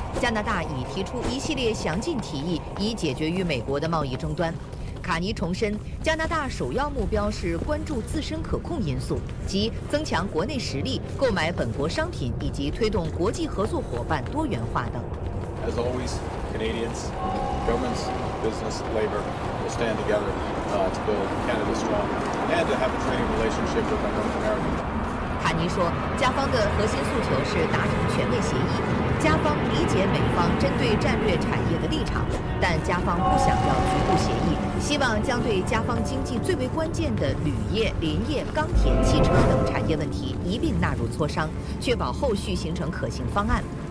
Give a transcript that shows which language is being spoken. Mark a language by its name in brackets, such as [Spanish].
[Chinese] 加拿大已提出一系列详尽提议，以解决与美国的贸易争端。卡尼重申，加拿大首要目标是关注自身可控因素，即增强国内实力、购买本国商品以及推动国际合作伙伴多元化等。 [English] As always, Canadians, governments, business, labor will stand together to build Canada strong and to have a trading relationship with our North America. [Chinese] 卡尼说，加方的核心诉求是达成全面协议。加方理解美方针对战略产业的立场，但加方不想要局部协议，希望将对加方经济最为关键的铝业、林业、钢铁、汽车等产业问题一并纳入磋商，确保后续形成可行方案。